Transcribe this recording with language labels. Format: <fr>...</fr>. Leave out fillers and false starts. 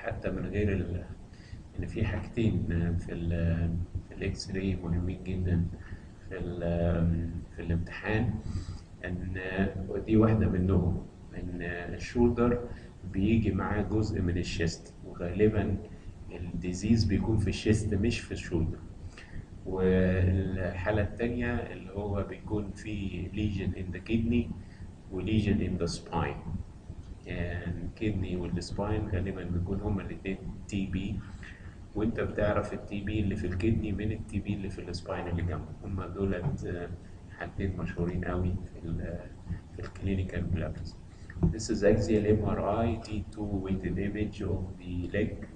<ar>من غير إن في حاجتين في الإكس راي مهمين جدا في الامتحان، إن ودي واحدة منهم إن الشولدر بيجي معاه جزء من الشيست، وغالبا الديزيز بيكون في الشيست مش في الشولدر. والحالة التانية اللي هو بيكون في</ar> <en>lesion in the kidney و lesion in the spine.</en> <ar>يعني الكدني والسباين غالبا بيكون هما الاتنين تي بي، وانت بتعرف التي بي اللي في الكدني من التي بي اللي في السباين اللي جنبه. هما دولت حالتين مشهورين قوي في الكلينيكال براكتس.</ar> <en>This is axial MRI T2 weighted image of the leg.</en>